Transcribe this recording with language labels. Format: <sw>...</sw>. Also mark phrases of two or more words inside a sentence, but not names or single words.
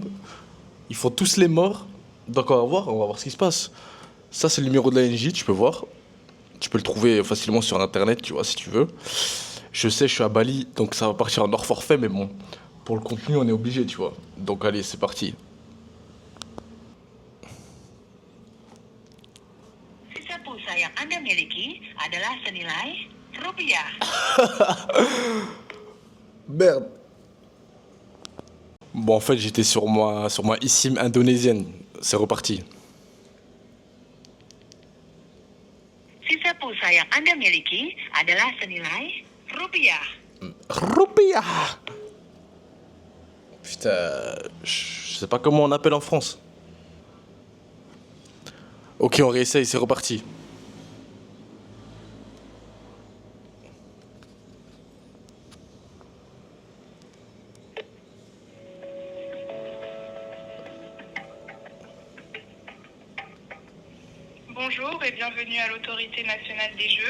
<fr>Ils font tous les morts. Donc on va voir ce qui se passe. Ça, c'est le numéro de l'ANJ, tu peux voir. Tu peux le trouver facilement sur internet, tu vois, si tu veux. Je sais, je suis à Bali, donc ça va partir en hors forfait, mais bon, pour le contenu, on est obligé, tu vois. Donc allez, c'est parti.</fr> <id>Sisa pulsa yang Anda miliki adalah senilai rupiah.</id> <fr>Merde. Bon, en fait, j'étais sur ma eSIM indonésienne. C'est reparti.</fr> <id>Sisa pulsa yang Anda miliki adalah senilai rupiah. Rupiah.</id> <fr>Putain, je sais pas comment on appelle en France. Ok, on réessaye, c'est reparti. Bonjour et bienvenue à l'Autorité nationale des jeux.</fr>